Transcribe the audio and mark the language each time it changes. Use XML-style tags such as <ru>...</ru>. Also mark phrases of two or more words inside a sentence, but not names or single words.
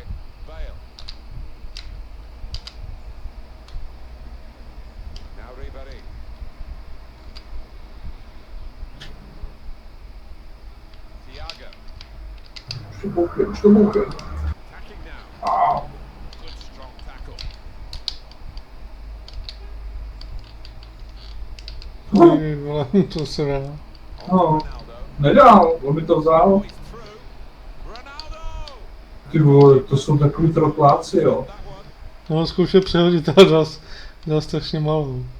<en>Bale. Now Ribéry. Thiago.</en> <cs>Už to bouchej.</cs> <en>Attacking now. Good strong tackle.</en> <cs>Ty vole, to se dá. No, nedal, on mi to vzal. Ty vole, to jsou takový trotláci, jo. No, on zkoušel přehodit, ale dal strašně malou.</cs>